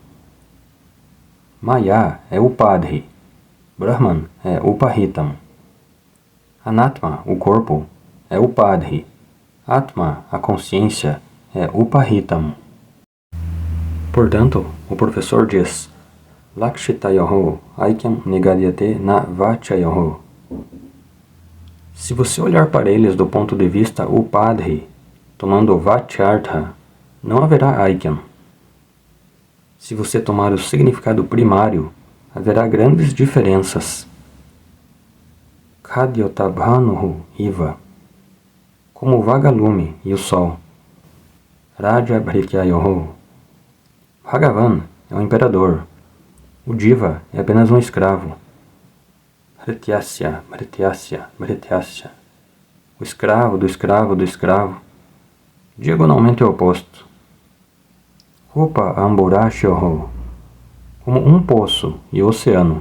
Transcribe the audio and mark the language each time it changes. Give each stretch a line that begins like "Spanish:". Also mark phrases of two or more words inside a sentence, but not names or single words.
Portuguese: Maya é Upadhi, Brahman é Upahitam. Anatma, o corpo, é Upadhi. Atma, a consciência, é Upahitam. Portanto, o professor diz:
Sanskrit: लक्षितयोः ऐक्यं निगद्यते न वाच्ययोः.
Portuguese: Se você olhar para eles do ponto de vista Upadhi, tomando Vachyartha, não haverá aikyam. Se você tomar o significado primário, haverá grandes diferenças.
Sanskrit: खद्योतभानुः इव,
Portuguese: como o vagalume e o sol.
Sanskrit: राज भृत्ययोः.
Portuguese: Bhagavan é um imperador. O Diva é apenas um escravo.
Sanskrit: भृत्यस्य, भृत्यस्य, भृत्यस्य.
Portuguese: O escravo do escravo do escravo. Diagonalmente oposto.
Sanskrit: कूप अम्बुराश्योः,
Portuguese: como um poço e oceano.